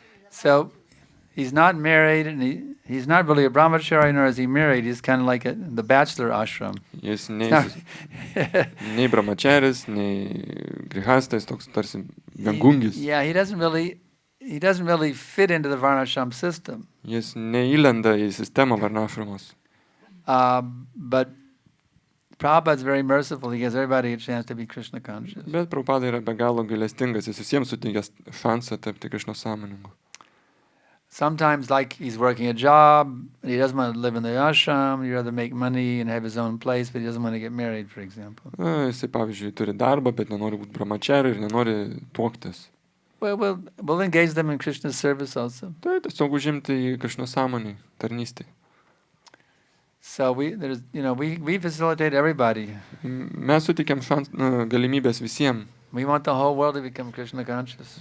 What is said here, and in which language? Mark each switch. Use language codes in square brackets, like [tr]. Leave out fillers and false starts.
[en] So he's not married, and he's not really a brahmachari, nor is he married. He's kind of like the bachelor ashram. [lt] Jis nei brahmacharis, nei grihastas, toks tarsi viengungis. [en] Yeah, he doesn't really fit into the varnashram system. [lt] Jis neįlenda į sistemą varnašramos. [en] But Prabhupada's very merciful. He gives everybody a chance to be Krishna conscious. [lt] Bet Prabhupada yra be galo gailestingas, jis visiems suteikęs šansą tapti Krishna sąmoningu. [en] Sometimes, like, he's working a job, and he doesn't want to live in the ashram, he'd rather make money and have his own place, but he doesn't want to get married, for example. [lt] Jisai, pavyzdžiui, turi darbą, bet nenori būti brahmachariu ir nenori tuoktis. [en] Well, we'll engage them in Krishna's service also. [lt] Tai tiesiog užimti į Krishna sąmonį, tarnystį. [en] So we facilitate everybody. [lt] Mes suteikiam galimybės visiems. [en] We want the whole world to become Krishna conscious.